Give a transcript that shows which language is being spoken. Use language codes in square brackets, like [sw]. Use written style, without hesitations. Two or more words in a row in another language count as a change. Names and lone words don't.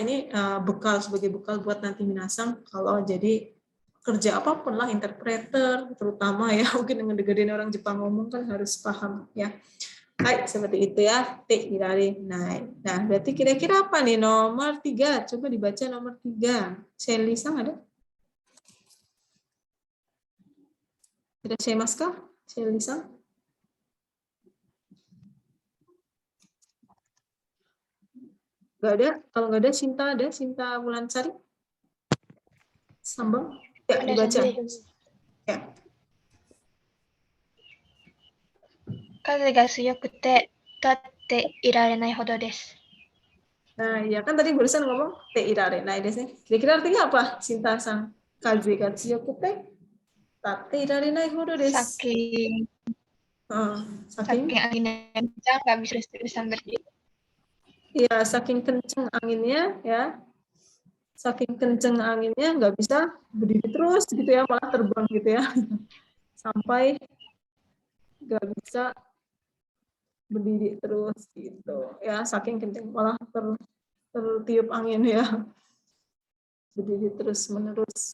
[id] Ini sebagai bekal buat nanti minasang kalau jadi kerja apapun lah, interpreter terutama ya, mungkin dengerin orang Jepang ngomong kan harus paham ya. Baik, seperti itu ya. [ja] ていられない. [id] Nah, berarti kira-kira apa nih nomor 3? Coba dibaca nomor 3. Shelly-san ada? [ja] いらっしゃいますか? Shelly-san? [id] Nggak ada? Kalau nggak ada, Sinta ada? Sinta Wulansari? Sambang? Ya, dibaca. Ya. [ja] 風が強くて立っていられないほどです。 [id] Nah, ya kan tadi barusan ngomong [ja] ていられないです [id] nih. Kira-kira artinya apa? Sinta-san. [ja] 風が強くて立っていられないほどです. [id] Saking angin yang kencang nggak bisa terus-terusan berdiri. Iya, saking kenceng anginnya ya. Saking kenceng anginnya nggak bisa berdiri terus gitu ya, malah terbang gitu ya. Sampai nggak bisa berdiri terus gitu ya, saking kenceng malah tertiup angin ya, berdiri terus menerus.